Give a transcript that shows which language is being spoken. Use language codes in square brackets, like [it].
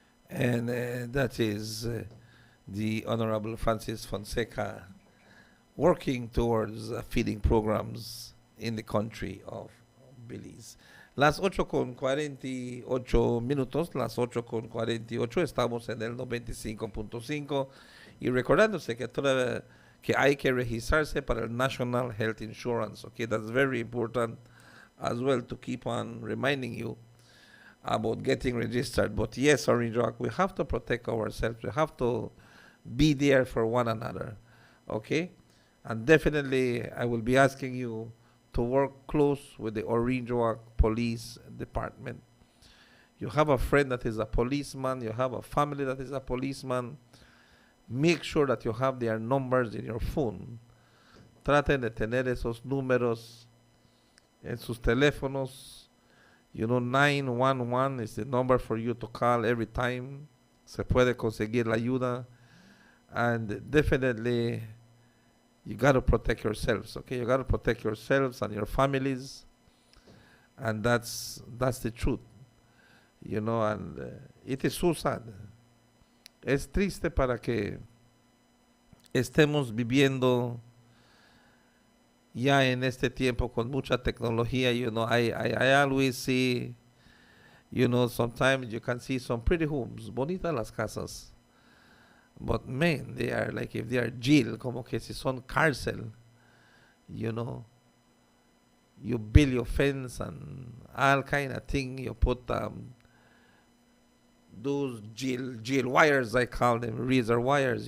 [en] And that is the Honorable Francis Fonseca working towards feeding programs in the country of Belize. [es] Las 8:48 minutos, las 8:48, estamos en el 95.5 y recordándose que hay que registrarse para el National Health Insurance. [en] Okay, that's very important as well to keep on reminding you about getting registered. But yes, Orange Rock, we have to protect ourselves. We have to be there for one another. Okay? And definitely, I will be asking you to work close with the Orange Rock Police Department. You have a friend that is a policeman. You have a family that is a policeman. Make sure that you have their numbers in your phone. [es] Traten de tener esos números en sus teléfonos. [en] You know, 911 is the number for you to call every time. [es] Se puede conseguir la ayuda. [en] And definitely, you got to protect yourselves, okay? You got to protect yourselves and your families. And that's the truth. You know, and it is so sad. [es] Es triste para que estemos viviendo ya en este tiempo con mucha tecnología. [en] You know, I always see, you know, sometimes you can see some pretty homes, [es] bonitas las casas. [en] But man, they are like, if they are jail, [es] como que si son cárcel, [en] you know. You build your fence and all kind of thing. You put those jail wires, I call them, razor wires.